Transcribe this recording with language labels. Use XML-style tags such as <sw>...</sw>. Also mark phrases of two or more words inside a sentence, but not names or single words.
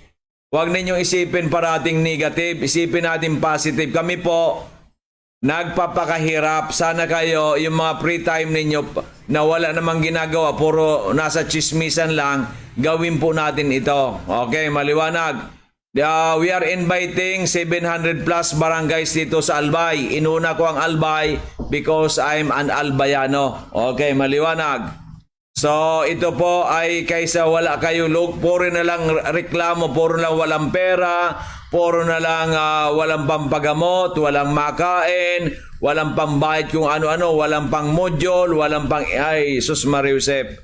<tl>Huwag ninyong isipin parating negative, isipin natin positive. Kami po, nagpapakahirap. Sana kayo, yung mga</tl> <en>free time</en> <tl>ninyo na wala namang ginagawa, puro nasa chismisan lang, gawin po natin ito. Okay, maliwanag.</tl> <en>We are inviting 700 plus barangays dito sa Albay.</en> <tl>Inuna ko ang</tl> <en>Albay because I'm an Albayano.</en> <tl>Okay, maliwanag. So, ito po ay kaysa wala kayo puro na lang reklamo, puro na lang walang pera, puro na lang walang pampagamot, walang makain, walang pambayad kung ano-ano, walang pang module, walang pang sus Mariusep.</tl>